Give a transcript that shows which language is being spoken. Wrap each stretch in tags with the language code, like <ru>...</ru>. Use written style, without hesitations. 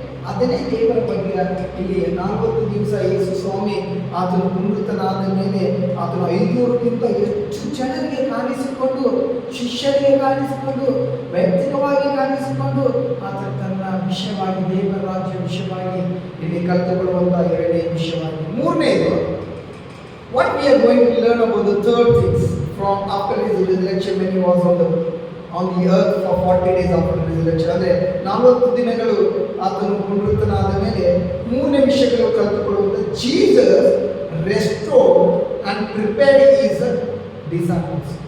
<kn>ಅದನ್ನೇ ದೇವರ ಬಗ್ಗೆ ಇಲ್ಲಿ 40 ದಿವಸ ಯೇಸು ಸ್ವಾಮಿ ಆತನು ಪುನರುತ್ಥಾನದ ಮೇಲೆ ಆತನು 500ಕ್ಕಿಂತ ಹೆಚ್ಚು ಜನರಿಗೆ ಕಾಣಿಸಿಕೊಂಡು, ಶಿಷ್ಯರಿಗೆ ಕಾಣಿಸಿಕೊಂಡು, ವೈಯಕ್ತಿಕವಾಗಿ ಕಾಣಿಸಿಕೊಂಡು ಆತ ತನ್ನ ವಿಷಯವಾಗಿ ದೇವರ ರಾಜ್ಯ ವಿಷಯವಾಗಿ ಇಲ್ಲಿ ಕಲಿತುಕೊಳ್ಳುವಂತಹ ಎರಡನೇ ವಿಷಯವಾಗಿ. ಮೂರನೇದು,</kn> <en>what we are going to learn about the third things from after his resurrection when he was on the earth for 40 days after the resurrection.</en> <kn>ಅಂದ್ರೆ 40 ದಿನಗಳು ಆತನು ಪುನರುತ್ಥಾನದ ಮೇಲೆ ಮೂರನೇ ವಿಷಯಗಳು ಕಲಿತುಕೊಳ್ಳುವಂತ</kn> <en>Jesus restored and prepared his disciples.</en>